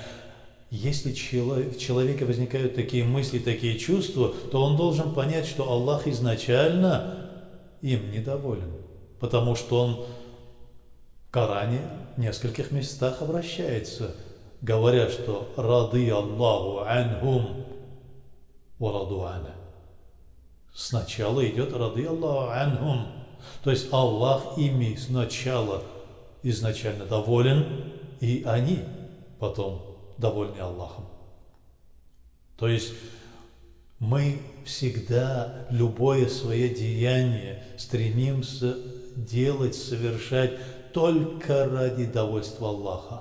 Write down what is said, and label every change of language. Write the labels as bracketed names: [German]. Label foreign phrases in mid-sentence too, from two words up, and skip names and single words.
[Russian] Если в человеке возникают такие мысли, такие чувства, то он должен понять, что Аллах изначально им недоволен, потому что Он в Коране в нескольких местах обращается, говоря, что [Arabic] «رضي الله عنهم ورضوا عنه». [Russian] Сначала идет [Arabic] «رضي الله عنهم», [Russian] то есть Аллах ими изначально доволен, и они потом довольны Аллахом. То есть мы всегда любое свое деяние стремимся делать, совершать только ради довольства Аллаха.